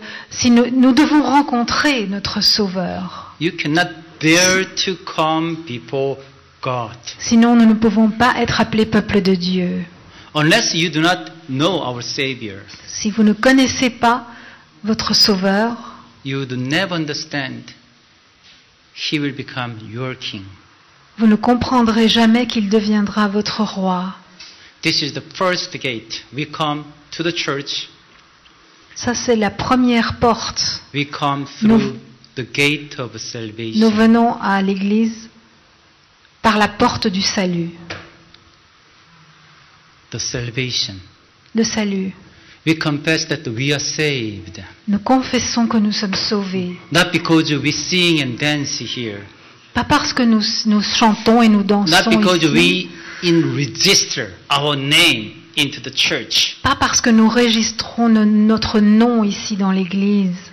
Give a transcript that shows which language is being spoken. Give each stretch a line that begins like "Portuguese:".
French: Si nous devons rencontrer notre Sauveur.
English: you cannot dare to come before God.
French: Sinon, nous ne pouvons pas être appelés peuple de Dieu.
English: Unless you do not know our Savior,
French: Si vous ne connaissez pas votre Sauveur,
English: you would never understand He will become your king.
French: vous ne comprendrez jamais qu'il deviendra votre roi.
English: This is the first gate. We come to the church.
French: Ça, c'est la première porte.
English: We come
French: Nous-
English: through the gate of
French: Nous
English: salvation.
French: venons à l'Église par la porte du salut.
English: The salvation.
French: Le salut.
English: We confess that we are saved.
French: Nous confessons que nous sommes sauvés.
English: Not because we sing and dance here.
French: Pas parce que nous chantons et nous
English: Not
French: dansons
English: because
French: ici.
English: we register our name into the church.
French: Pas parce que nous registrons notre nom ici dans l'Église.